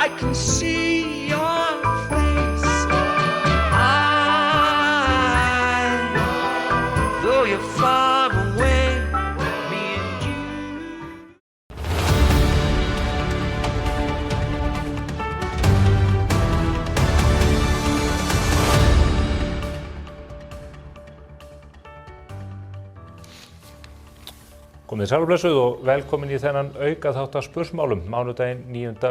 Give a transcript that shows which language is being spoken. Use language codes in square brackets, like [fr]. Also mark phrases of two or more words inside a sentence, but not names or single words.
[en] can see your face. Though you're far away, me and you. [is] Komið sælblessuð og velkomin í þennan auka þátt af spursmálum mánudaginn 9.